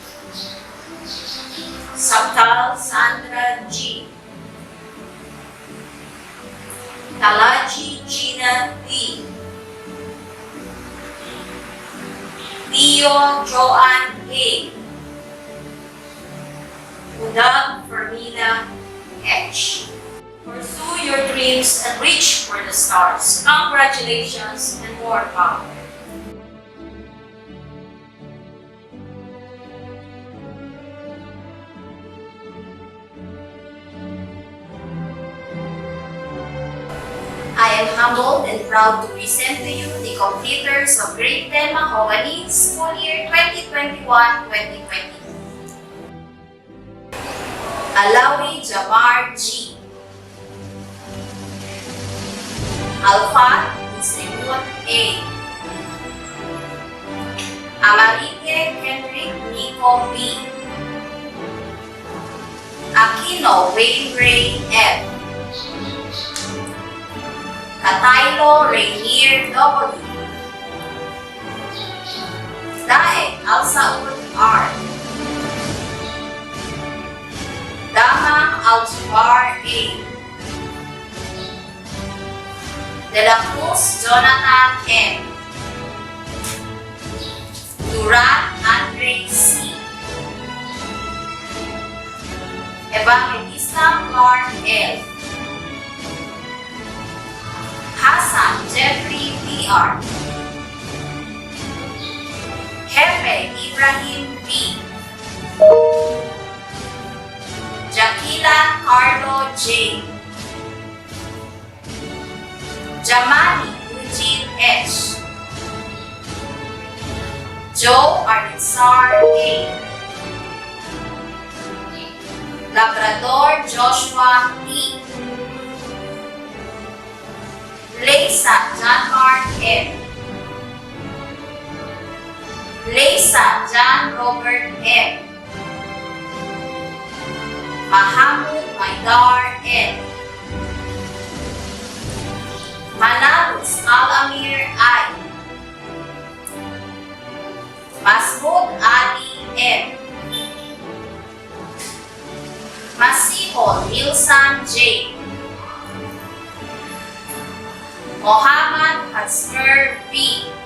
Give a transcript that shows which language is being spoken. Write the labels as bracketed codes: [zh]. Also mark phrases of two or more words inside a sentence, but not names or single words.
[en] Saptal Sandra G. Talaji Gina D. Theo Joanne A. Udag Fermina H. Pursue your dreams and reach for the stars. Congratulations and more power. I am humbled and proud to present to you the completers of Grade 10 Mahogany School Year 2021-2022. Alawi Jamar G. Alfat Muslimut A. Amarike Henrik Nico B. Aquino Wayne Ray F. Kataylo Rainier W. Daeg Alsaud R. Damang Aljubar A. De la Cruz Jonathan M. Duran Andre C. Evangelista Clark L. Hassan Jeffrey P.R. Hefe Ibrahim B. Jakila Carlo J. Jamani Eugene H. Joe Aritsar A. Labrador Joshua P. Leysa Janmar M. Leysa John Robert M. Mahamud Maidar M. Manalus Al-Amir I. Masmud Ali M. Masihol Wilson J. Muhammad Hasmer B.